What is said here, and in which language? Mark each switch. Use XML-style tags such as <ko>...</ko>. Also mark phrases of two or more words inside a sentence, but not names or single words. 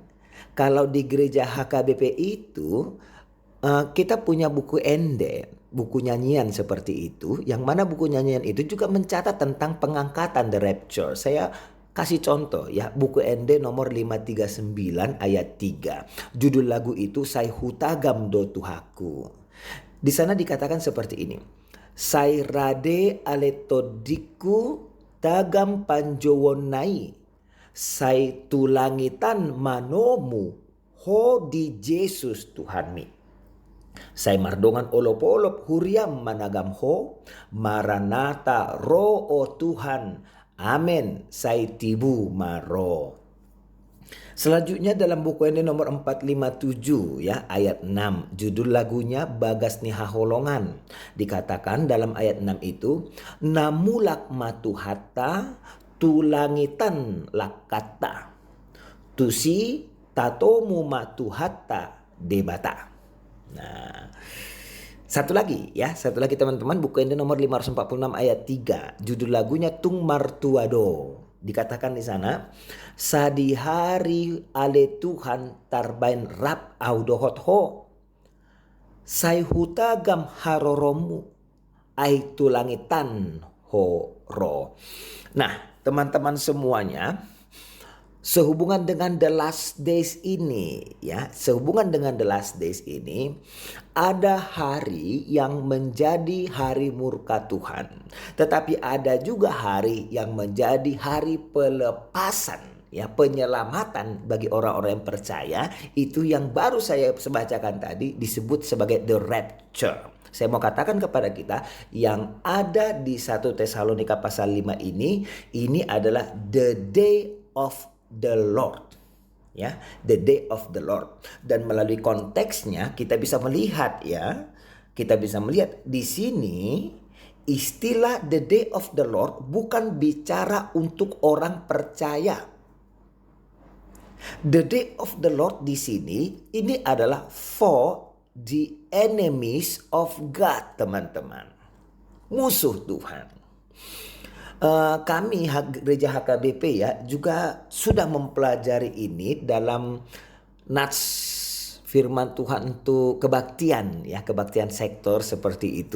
<id>Kalau di gereja HKBP itu kita punya buku ende, buku nyanyian seperti itu. Yang mana buku nyanyian itu juga mencatat tentang pengangkatan</id> <en>the rapture.</en> <id>Saya kasih contoh ya, buku ende nomor 539 ayat 3. Judul lagu itu Sai Hutagam do Tuhaku. Di sana dikatakan seperti ini.</id> <bbc>Sai rade aletodiku tagam panjowonai. Sai tulangitan manomu ho di Yesus Tuhanmi. Sai mardongan olop-olop huriam managam ho. Maranata ro o Tuhan. Amen. Sai tibu maro.</bbc> <id>Selanjutnya dalam buku ini nomor 457 ya ayat 6. Judul lagunya Bagas ni Haholongan. Dikatakan dalam ayat 6 itu.</id> <bbc>Namulak matuhata tulangitan lakata. Tusi tatomu matuhata debata.</bbc> <id>Nah, satu lagi teman-teman, buku ini nomor 546 ayat 3. Judul lagunya Tung Martuado. Dikatakan di sana,</id> <bbc>sadi hari ale Tuhan tarbain rap audohot ho. Sai hutagam haroromu ai tulangitan ho ro.</bbc> <id>Nah, teman-teman semuanya, sehubungan dengan</id> <en>the last days</en> <id>ini ya, ada hari yang menjadi hari murka Tuhan. Tetapi ada juga hari yang menjadi hari pelepasan ya, penyelamatan bagi orang-orang yang percaya. Itu yang baru saya bacakan tadi disebut sebagai</id> <en>the rapture.</en> <id>Saya mau katakan kepada kita yang ada di 1 Tesalonika pasal 5 ini adalah</id> <en>the day of the Lord. Ya, the day of the Lord.</en> <id>Dan melalui konteksnya kita bisa melihat di sini istilah</id> <en>the day of the Lord</en> <id>bukan bicara untuk orang percaya.</id> <en>The day of the Lord</en> <id>di sini ini adalah</id> <en>for the enemies of God,</en> <id>teman-teman. Musuh Tuhan. Kami gereja HKBP ya juga sudah mempelajari ini dalam nats firman Tuhan untuk kebaktian ya, kebaktian sektor seperti itu.</id>